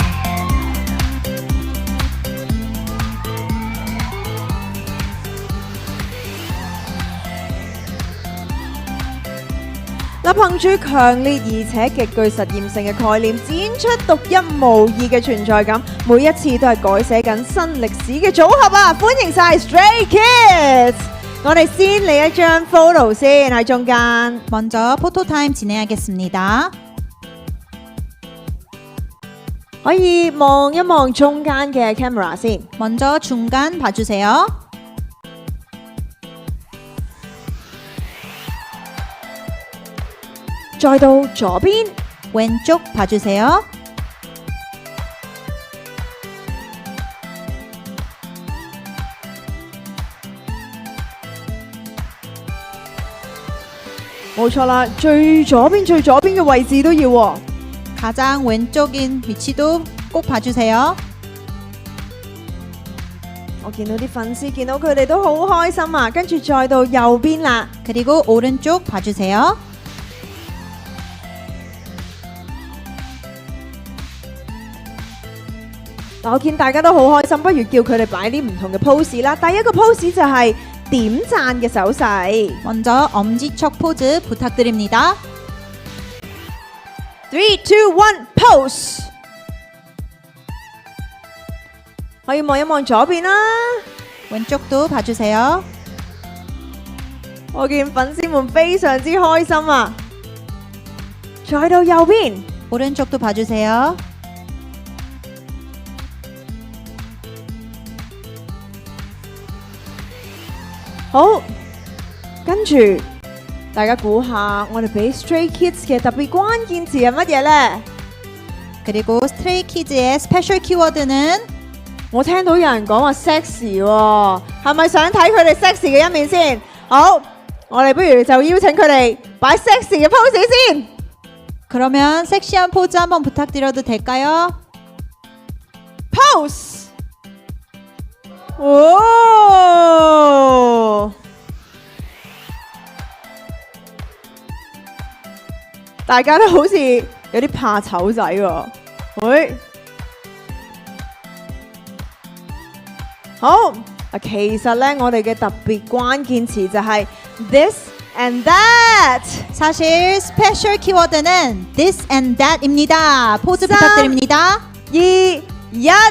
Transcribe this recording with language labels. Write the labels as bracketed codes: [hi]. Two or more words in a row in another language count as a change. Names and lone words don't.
[yue] 憑住強烈而且極具實驗性嘅概念，展出獨一無二嘅存在感，每一次都係改寫緊新歷史嘅組合啊！歡迎晒 Stray Kids！ 我哋先嚟一張 photo 先喺中間。 [ko] 먼저 포토타임 진행하겠습니다. [yue] 可以望一望中間嘅 camera 先。 [ko] 먼저 중간 봐주세요. [yue] 再到左邊， [ko] 왼쪽 봐주세요. [yue] 冇錯啦，最左邊嘅位置都要喎。 [ko] 가장 왼쪽인 위치도 꼭 봐주세요. [yue] 我見到啲粉絲見到佢哋都好開心啊！跟住再到右邊啦， [ko] 그리고 오른쪽 봐주세요. [yue] 我見大家都好開心，不如叫佢哋擺啲唔同嘅 pose 啦。第一個 pose 就係點讚嘅手勢。 [ko] 먼저 엄지척 포즈 부탁드립니다. [yue] 3, 2, 1, pose。可以望一望左邊啦。 [ko] 왼쪽도 봐주세요. [yue] 我見粉絲們非常之開心啊！再到右邊， [ko] 오른쪽도 봐주세요. [yue] 好，跟住大家估下，我哋俾 Stray Kids 嘅特別關鍵詞係乜嘢呢？ [ko] 그리고 스트레이 키즈의 스페셜 키워드는 [yue] 我聽到有人講話 sexy 喎，係咪想睇佢哋 sexy 嘅一面先？好，我哋不如就邀請佢哋擺 sexy 嘅 pose 先。 [ko] 그러면 섹시한 포즈 한번 부탁드려도 될까요? [yue] pose。哦，大家都好似有啲怕醜仔喎。喂，好啊，其實咧，我哋嘅特別關鍵詞就係 [en] this and that。 [ko] 사실 스페셜 키워드는 [en] this and that [ko] 입니다. 포즈 부탁드립니다. 2, 1